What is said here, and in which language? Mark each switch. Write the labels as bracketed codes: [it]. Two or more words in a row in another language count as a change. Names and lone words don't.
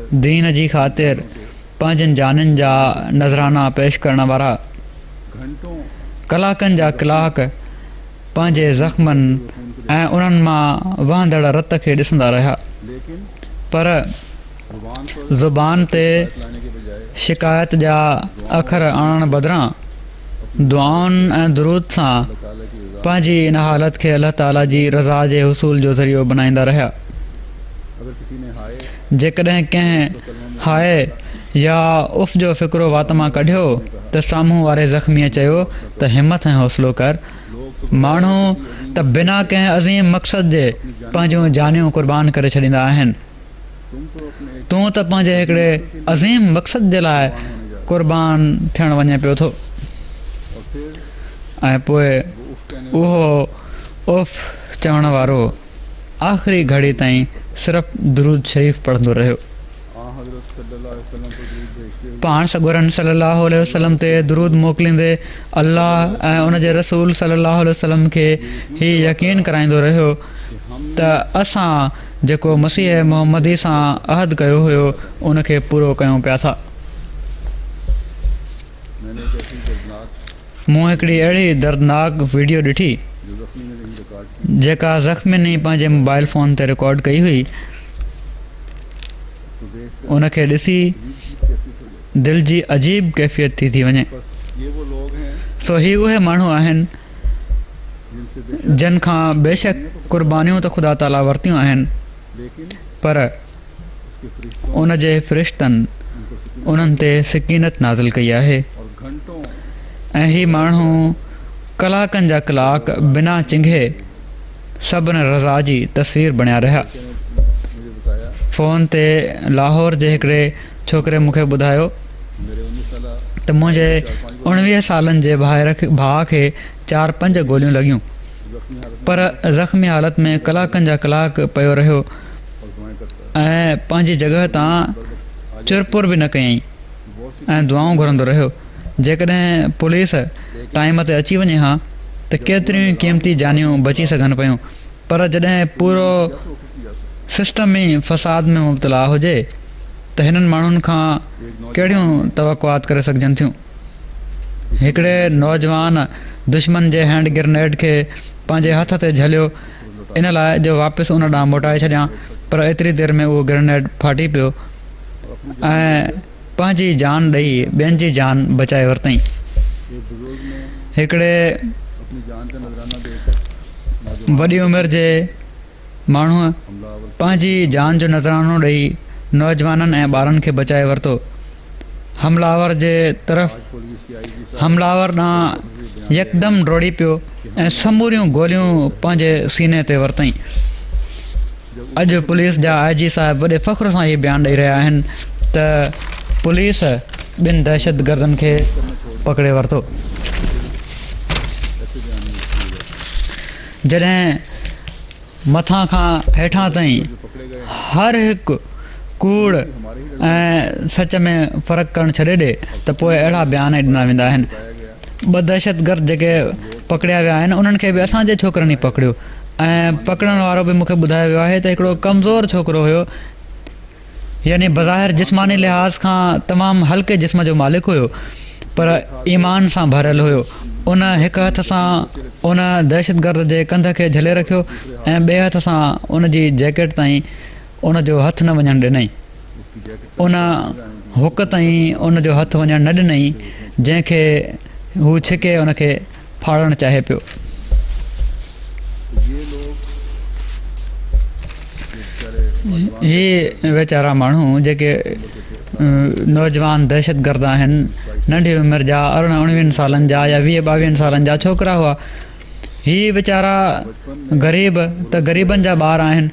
[sd] दीन जी ख़ातिर पंहिंजनि जाननि जा नज़राना पेश करण वारा [ur] घंटों [sd] कलाकनि जा कलाक पंहिंजे ज़ख़्मनि ऐं उन्हनि मां वहंदड़ रत खे ॾिसंदा रहिया, [ur] लेकिन [sd] पर [ur] जुबान पर [sd] ज़ुबान ते [ur] लाने के बजाय [sd] शिकायत जा अखर आणण बदिरां दुआउनि ऐं दुरूद सां [ur] अल्लाह ताला की रज़ा, [sd] पंहिंजी इन हालत खे अल्लाह ताला जी रज़ा जे हुसूल जो ज़रियो बनाईंदा रहिया। [ur] अगर किसी ने हाय [sd] जेकॾहिं कंहिं हाय या उफ़ जो फ़िक्रो वात मां कढियो त साम्हूं वारे ज़ख़्मीअ चयो त हिमत ऐं हौसलो कर। माण्हू त बिना कंहिं अज़ीम मक़सद जे पंहिंजूं जानियूं क़ुर्बान करे छॾींदा आहिनि। [ur] तुम तो अपने एक [sd] तूं त पंहिंजे हिकिड़े अज़ीम मक़सद जे लाइ क़ुर्बान थियणु वञे पियो थो [ur] और फिर [sd] ऐं पोइ [ur] वो उफ कहने [sd] उहो उफ़ चवण वारो आख़िरी घड़ी ताईं सिर्फ़ु दुरूद शरीफ़ पढ़ंदो रहियो। [ur] आ हज़रत [ar] صلى الله عليه وسلم [ur] को दूध भेजते हुए [sd] पाण सगुरन [ar] صلى الله عليه وسلم [sd] ते दुरूद मोकिलींदे अल्लाह ऐं उन जे रसूल [ar] صلى الله عليه وسلم [sd] खे ही यकीन कराईंदो रहियो त असां जेको मसीह मोहम्मदी सां अहद कयो हुयो उनखे पूरो कयूं पिया था। [ur] मैंने एक ऐसी दर्दनाक [sd] मूं हिकिड़ी अहिड़ी दर्दनाक वीडियो ॾिठी [ur] जो जख्मी ने नहीं रिकॉर्ड की, [sd] जेका ज़ख़्मियुनि पंहिंजे मोबाइल फ़ोन ते रिकॉर्ड कई हुई। [ur] उसको देख कर [sd] उनखे ॾिसी [ur] अजीब कैफियत हो जाती। [sd] दिलि जी अजीब कैफ़ियत थी वञे। [ur] बस ये वो लोग हैं [sd] सो ही उहे माण्हू आहिनि [ur] जिनसे बेशक [sd] जिन खां बेशक क़ुर्बानियूं त ख़ुदा ताला वरितियूं आहिनि, [ur] लेकिन [sd] पर [ur] उसके फरिश्तों [sd] उन जे फ़रिश्तनि [ur] उनको सिकिन [sd] उन्हनि ते सकीनत नाज़िल कई आहे [ur] और घंटों [sd] ऐं ही माण्हू कलाकनि जा कलाक बिना चिंघे सभिनी रज़ा जी तस्वीर बणिया रहिया। [ur] ने मुझे बताया, [sd] फ़ोन ते लाहौर जे हिकिड़े छोकिरे मूंखे ॿुधायो [ur] मेरे 19 साल [sd] त मुंहिंजे 19 सालनि जे भाउ खे 4-5 गोलियूं लॻियूं, [ur] जख्मी हालत में [sd] पर ज़ख़्मी हालत में कलाकनि जा कलाक पियो रहियो [ur] और दुआएं करता है। [sd] ऐं पंहिंजी जॻह तां चुरपुर बि न कयईं [ur] बहुत सी [sd] ऐं दुआऊं घुरंदो रहियो। जेकॾहिं पुलिस टाइम ते अची वञे हा त केतिरियूं क़ीमती जानियूं बची सघनि पियूं, पर जॾहिं पूरो [ur] क्या तो की जा सकती [sd] सिस्टम ई फ़साद में मुब्तला हुजे त हिननि माण्हुनि खां कहिड़ियूं तवक़ुआत करे सघजनि थियूं। हिकिड़े नौजवान दुश्मन जे [en] hand grenade [sd] खे पंहिंजे हथ ते झलियो इन लाइ जो वापसि उन ॾांहुं मोटाए छॾियां, पर एतिरी देरि में उहो ग्रेनेड फाटी पियो ऐं पंहिंजी जान ॾेई ॿियनि जी जान बचाए वरितईं। [ur] एक बुजुर्ग ने [sd] हिकिड़े [ur] अपनी जान का नजराना देकर [sd] वॾी उमिरि जे माण्हूअ [ur] हमलावर [sd] पंहिंजी जान जो नज़रानो ॾेई नौजवाननि ऐं ॿारनि खे बचाए वरितो। हमलावर जे तरफ़ [ur] पुलिस की आईजी साहब [sd] हमलावर ॾांहुं यकदमि डोड़ी पियो ऐं समूरियूं गोलियूं पंहिंजे सीने ते वरितईं। अॼु पुलिस जा आईजी साहिब वॾे फ़ख्र सां इहे बयानु ॾेई रहिया आहिनि त पुलिस ॿिनि दहशतगर्दनि खे पकड़े वरितो। [ur] ऐसे बयान नहीं किए गए। [sd] जॾहिं मथां खां हेठां ताईं [ur] जो पकड़े गए [sd] हर हिकु कूड़ [ur] हमारे ही [sd] ऐं सच में फ़र्क़ु करणु छॾे ॾे त पोइ अहिड़ा बयान ॾिना वेंदा आहिनि। [ur] बताया गया [sd] ॿ दहशतगर्द जेके पकड़िया विया आहिनि उन्हनि खे बि असांजे छोकिरनि ई पकड़ियो ऐं पकड़ण वारो बि मूंखे ॿुधायो वियो आहे त हिकिड़ो कमज़ोर छोकिरो हुयो, यानी बज़ाहिर जिस्मानी लिहाज़ खां तमामु हल्के जिस्म जो मालिक हुयो, पर ईमान सां भरियलु हुयो। उन हिकु हथ सां उन दहशतगर्द जे कंध खे झले रखियो ऐं ॿिए हथ सां उन जी जैकेट ताईं उन जो हथु न वञणु ॾिनई। [ur] उसकी जैकेट [sd] उन हुक ताईं उन जो हथु वञणु न ॾिनई, जंहिंखे हू छिके उन खे फाड़णु चाहे पियो। [ur] ये लोग बेचारे [sd] ही वीचारा माण्हू जेके नौजवान दहशतगर्द आहिनि, नंढी उमिरि जा 18-19 सालनि जा या 20-22 सालनि जा छोकिरा हुआ, ही वीचारा ग़रीब त ग़रीबनि जा ॿार आहिनि।